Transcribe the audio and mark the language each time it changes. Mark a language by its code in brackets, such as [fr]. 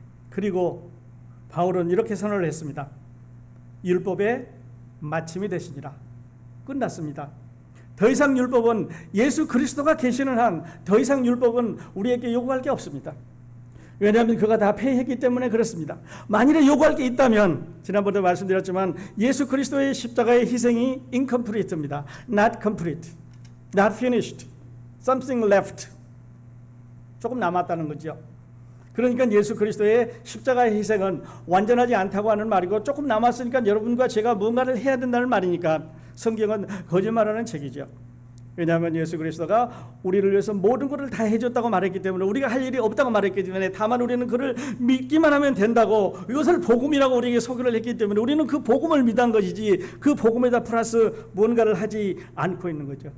[ko] 그리고 바울은 이렇게 선언을 했습니다. 율법의 마침이 되시니라. 끝났습니다. 더 이상 율법은 예수 그리스도가 계시는 한 더 이상 율법은 우리에게 요구할 게 없습니다. 왜냐하면 그가 다 폐했기 때문에 그렇습니다. 만일에 요구할 게 있다면 지난번에도 말씀드렸지만 예수 그리스도의 십자가의 희생이 incomplete입니다. [en] Not complete, not finished, something left. [ko] 조금 남았다는 거죠. 그러니까 예수 그리스도의 십자가의 희생은 완전하지 않다고 하는 말이고 조금 남았으니까 여러분과 제가 뭔가를 해야 된다는 말이니까 성경은 거짓말하는 책이죠. 왜냐하면 예수 그리스도가 우리를 위해서 모든 것을 다 해줬다고 말했기 때문에 우리가 할 일이 없다고 말했기 때문에 다만 우리는 그를 믿기만 하면 된다고 이것을 복음이라고 우리에게 소개를 했기 때문에 우리는 그 복음을 믿은 것이지 그 복음에다 플러스 뭔가를 하지 않고 있는 거죠.